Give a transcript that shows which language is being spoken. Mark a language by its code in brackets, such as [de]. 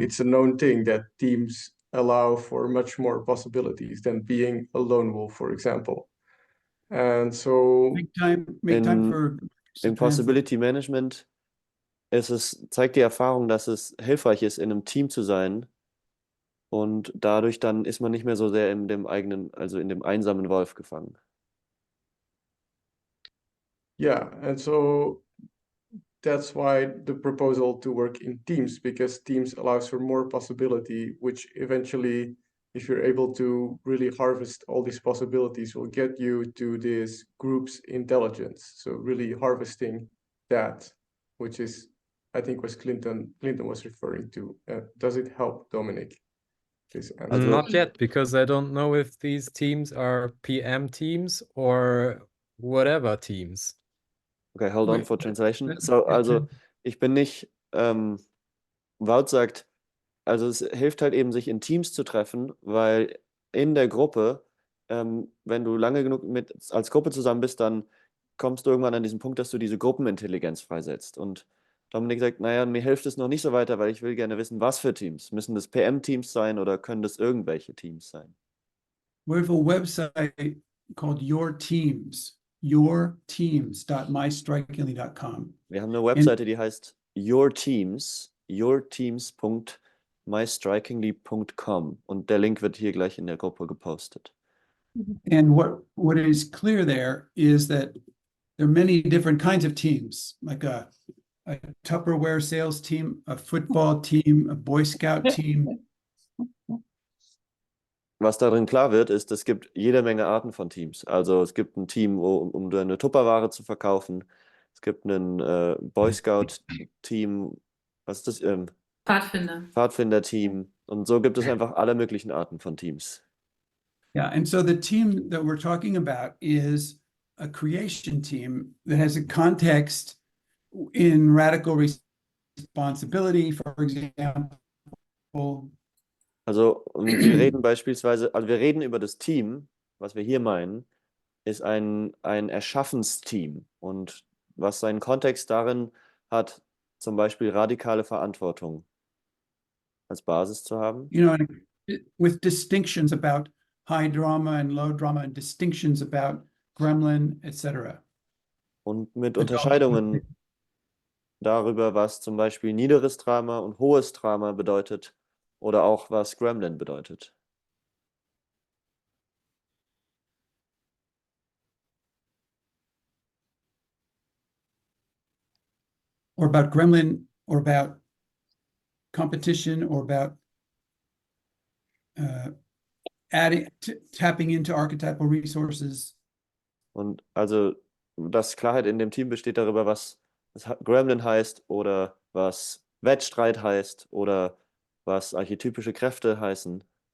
[en] It's a known thing that teams allow for much more possibilities than being a lone wolf, for example. And so Make time for [de] im Possibility Management zeigt die Erfahrung, dass es hilfreich ist, in einem Team zu sein. Und dadurch dann ist man nicht mehr so sehr in dem einsamen Wolf gefangen. [en] Yeah, and so that's why the proposal to work in teams, because teams allows for more possibility, which eventually, if you're able to really harvest all these possibilities, will get you to this group's intelligence. So really harvesting that, which is, I think, was Clinton was referring to. Does it help, Dominic? Not yet, because I don't know if these teams are PM teams or whatever teams. Okay, hold on for translation. [de] So, also ich bin nicht, Wout sagt, also es hilft halt eben, sich in Teams zu treffen, weil in der Gruppe, wenn du lange genug als Gruppe zusammen bist, dann kommst du irgendwann an diesen Punkt, dass du diese Gruppenintelligenz freisetzt. Und Dominik sagt, naja, mir hilft es noch nicht so weiter, weil ich will gerne wissen, was für Teams. Müssen das PM-Teams sein oder können das irgendwelche Teams sein? [en] We have a website called yourteams.mystrikingly.com. [de] Wir haben eine Webseite, die heißt yourteams.mystrikingly.com und der Link wird hier gleich in der Gruppe gepostet. [en] And what is clear there is that there are many different kinds of teams, like a Tupperware sales team, a football team, a Boy Scout team. [de] Was darin klar wird, ist, es gibt jede Menge Arten von Teams. Also es gibt ein Team, um deine Tupperware zu verkaufen. Es gibt ein Boy Scout-Team, was ist das? Pfadfinder-Team. Und so gibt es einfach alle möglichen Arten von Teams. [en] Yeah, and so the team that we're talking about is a creation team that has a context in radical responsibility, for example. [de] Also wir reden beispielsweise, also wir reden über das Team, was wir hier meinen, ist ein Erschaffensteam und was seinen Kontext darin hat, zum Beispiel radikale Verantwortung als Basis zu haben. [en] You know, with distinctions about high drama and low drama and distinctions about gremlin, etc. [de] Und mit Unterscheidungen darüber, was zum Beispiel niederes Drama und hohes Drama bedeutet oder auch was Gremlin bedeutet. [en] Or about gremlin, or about competition, or about tapping into archetypal resources. [de] Und also, dass Klarheit in dem Team besteht darüber, was Gremlin heißt oder was Wettstreit heißt oder was archetypische Kräfte heißen.